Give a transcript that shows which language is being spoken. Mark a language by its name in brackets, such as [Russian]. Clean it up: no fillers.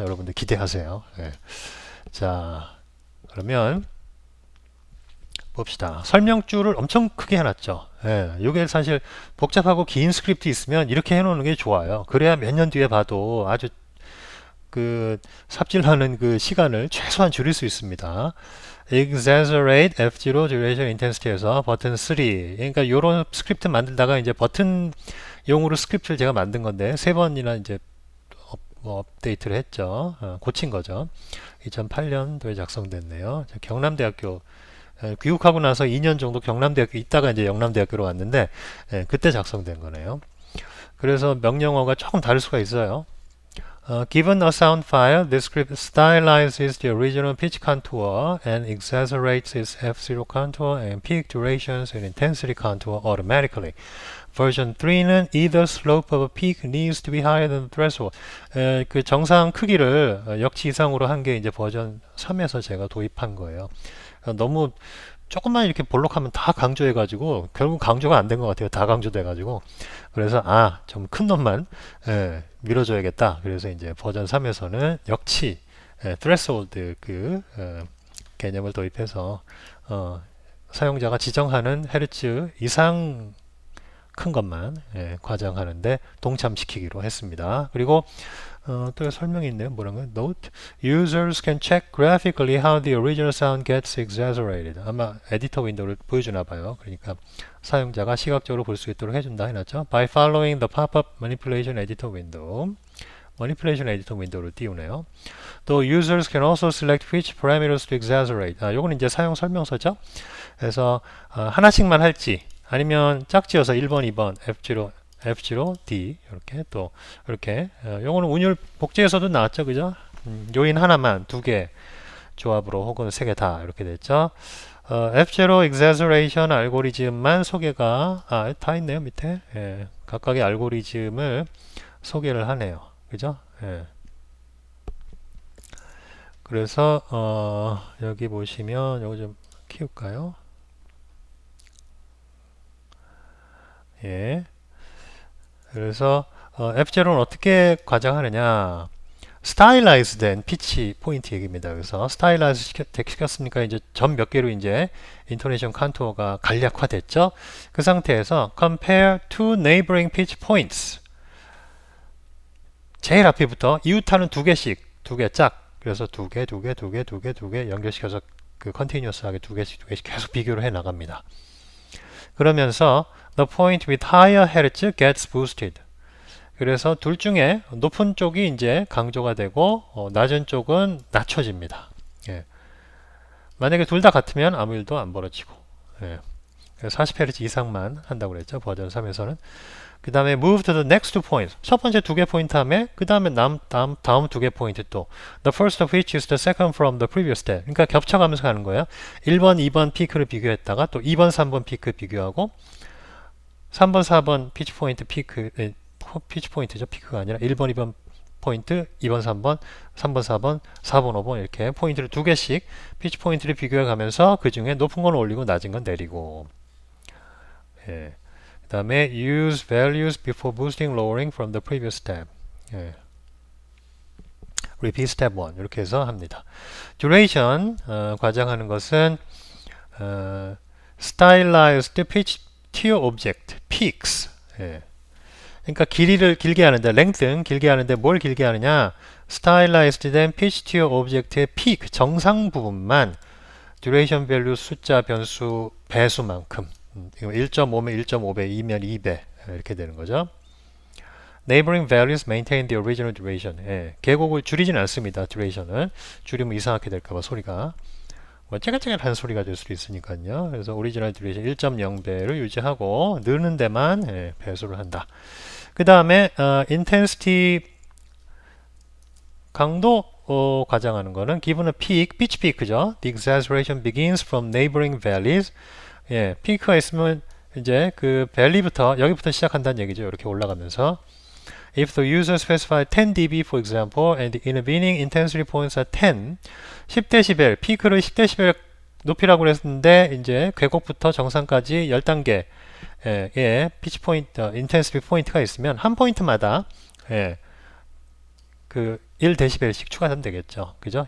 [Korean] 여러분들 기대하세요. 자, 그러면 봅시다. 설명줄을 엄청 크게 해놨죠. 이게 사실 복잡하고 긴 스크립트 있으면 이렇게 해놓는 게 좋아요. 그래야 몇 년 뒤에 봐도 아주 삽질하는 시간을 최소한 줄일 수 있습니다. Exaggerate F0 Duration Intensity에서 버튼 3. 그러니까 이런 스크립트 만들다가 이제 버튼용으로 스크립트를 제가 만든 건데 3번이나 이제 업데이트를 했죠. 고친 거죠. 2008년도에 작성됐네요. 경남대학교 귀국하고 나서 2년 정도 경남대학교 있다가 이제 영남대학교로 왔는데 그때 작성된 거네요. 그래서 명령어가 조금 다를 수가 있어요. [English] Given a sound file, this script stylizes the original pitch contour and exaggerates its F0 contour and peak durations and intensity contour automatically. Version 3는 either slope of a peak needs to be higher than the threshold. [Korean] 그 정상 크기를 역치 이상으로 한 게 이제 버전 3에서 제가 도입한 거예요. 너무 조금만 이렇게 볼록하면 다 강조해가지고 결국 강조가 안 된 것 같아요. 다 강조돼가지고 그래서 좀 큰 놈만 밀어줘야겠다. 그래서 이제 버전 3에서는 역치 threshold 개념을 도입해서 사용자가 지정하는 헤르츠 이상 큰 것만 과장하는데 동참시키기로 했습니다. 그리고 또 설명이 있네요. 뭐라고요? [English] Note: Users can check graphically how the original sound gets exaggerated. [Korean] 아마 에디터 윈도우를 보여주나 봐요. 그러니까 사용자가 시각적으로 볼 수 있도록 해준다 해놨죠. [English] By following the pop-up manipulation editor window. [Korean] manipulation editor 윈도우를 띄우네요. [English] 또 users can also select which parameters to exaggerate. [Korean] 요건 이제 사용 설명서죠. 그래서 하나씩만 할지 아니면 짝지어서 1번, 2번, F0, D 이렇게 또 이렇게 요거는 운율 복제에서도 나왔죠, 그죠? 요인 하나만 2개 조합으로 혹은 3개 다 이렇게 됐죠. F0 exaggeration 알고리즘만 소개가 다 있네요 밑에. 각각의 알고리즘을 소개를 하네요, 그죠? 그래서 여기 보시면 요거 좀 키울까요? 그래서 F0는 어떻게 과장하느냐? 스타일라이즈 된 피치 포인트 얘기입니다. 그래서 스타일라이즈 시켰으니까 이제 점 몇 개로 이제 인토네이션 컨투어가 간략화 됐죠. 그 상태에서 [English] compare two neighboring pitch points. [Korean] 제일 앞에부터 이웃하는 2개씩, 2개 짝. 그래서 2개, 2개, 2개, 2개, 2개 연결시켜서 컨티뉴어스하게 2개씩, 2개씩 계속 비교를 해 나갑니다. 그러면서 [English] the point with higher hertz gets boosted. [Korean] 그래서 둘 중에 높은 쪽이 이제 강조가 되고 낮은 쪽은 낮춰집니다. 예. 만약에 둘 다 같으면 아무 일도 안 벌어지고, 예. 40Hz 이상만 한다고 그랬죠. 버전 3에서는. 그 다음에 [English] move to the next point. [Korean] 첫 번째 두 개 포인트 하면 그 다음에 다음 두 개 포인트 또 [English] the first of which is the second from the previous step. [Korean] 그러니까 겹쳐가면서 가는 거예요. 1번, 2번 피크를 비교했다가 또 2번, 3번 피크 비교하고 3번, 4번 피치 포인트 피치 포인트죠. 피크가 아니라 1번, 2번 포인트, 2번, 3번, 3번, 4번, 4번, 5번 이렇게 포인트를 두 개씩 피치 포인트를 비교해 가면서 그 중에 높은 건 올리고 낮은 건 내리고. [English] 예. [Korean] 그 다음에 [English] use values before boosting, lowering from the previous step. 예. repeat step 1 [Korean] 이렇게 해서 합니다. [English] duration [Korean] 과장하는 것은 [English] stylized pitch tier object peaks. [Korean] 예. 그러니까 길이를 길게 하는데 length는 길게 하는데 뭘 길게 하느냐? stylized 된 pitch tier object의 peak 정상 부분만 duration value 숫자 변수 배수만큼 1.5면 1.5배, 2면 2배 이렇게 되는 거죠. [English] Neighboring values maintain the original duration. [Korean] 예, 계곡을 줄이진 않습니다. duration은 줄이면 이상하게 될까봐 소리가 뭐 째깍째깍한 소리가 될 수도 있으니까요. 그래서 오리지널 듀레이션 1.0배를 유지하고 느는 데만 예, 배수를 한다. 그 다음에 intensity 강도 과장하는 거는 [English] given a peak, [Korean] pitch peak죠. [English] The exaggeration begins from neighboring valleys. [Korean] 예, 피크가 있으면 이제 그 밸리부터 여기부터 시작한다는 얘기죠. 이렇게 올라가면서 [English] if the user specified 10 dB for example and the intervening intensity points are 10, [Korean] 10dB 피크를 10dB 높이라고 그랬는데 이제 계곡부터 정상까지 10단계 의 피치 포인트, 인텐시티 포인트가 있으면 한 포인트마다 예, 그 1dB씩 추가하면 되겠죠. 그죠?